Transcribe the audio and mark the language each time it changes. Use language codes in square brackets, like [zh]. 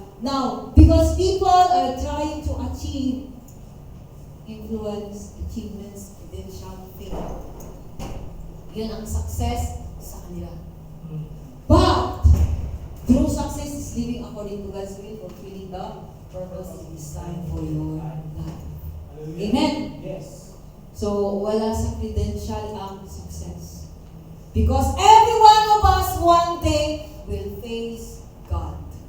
[en] Now, because people are trying to achieve influence, achievements, credential, fame. [tl] Yan ang success sa kanila. [en] But, true success is living according to God's will, fulfilling the purpose He designed for your life. Amen? Yes. [tl] So, wala sa credential ang success. [en] Because every one of us one day will face God.